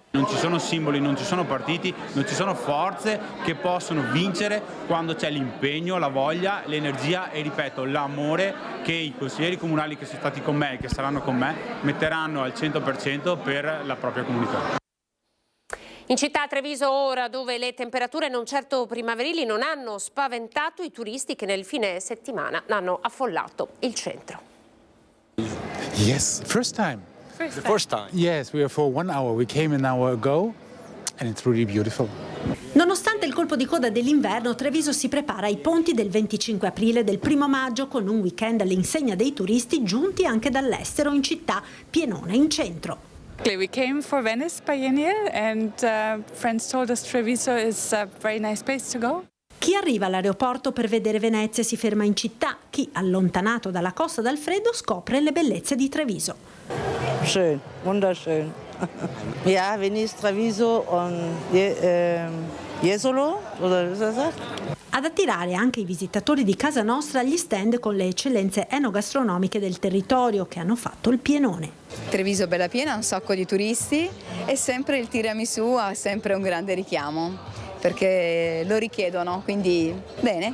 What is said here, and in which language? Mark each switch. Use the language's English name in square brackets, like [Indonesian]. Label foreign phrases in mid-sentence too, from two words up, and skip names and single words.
[Italian] Non ci sono simboli, non ci sono partiti, non ci sono forze che possono vincere quando c'è l'impegno, la voglia, l'energia e, ripeto, l'amore che i consiglieri comunali che sono stati con me e che saranno con me metteranno al 100% per la propria comunità. In città a Treviso ora, dove le temperature non certo primaverili non hanno spaventato i turisti che nel fine settimana hanno affollato il centro. [English] Yes, first time. The first time? Yes, we were for 1 hour. We came an hour ago and it's really beautiful. [Italian] Nonostante il colpo di coda dell'inverno, Treviso si prepara ai ponti del 25 aprile e del 1 maggio con un weekend all'insegna dei turisti giunti anche dall'estero in città, pienona in centro. [English] We came for Venice Biennial and friends told us Treviso is a very nice place to go. [Italian] Chi arriva all'aeroporto per vedere Venezia si ferma in città, chi, allontanato dalla costa dal freddo, scopre le bellezze di Treviso. [German] Schön, wunderschön. Ja, Venice, Treviso und Jesolo, oder was sagt? [Italian] Ad attirare anche i visitatori di casa nostra gli stand con le eccellenze enogastronomiche del territorio che hanno fatto il pienone. Treviso bella piena, un sacco di turisti e sempre il tiramisù ha sempre un grande richiamo perché lo richiedono, quindi bene.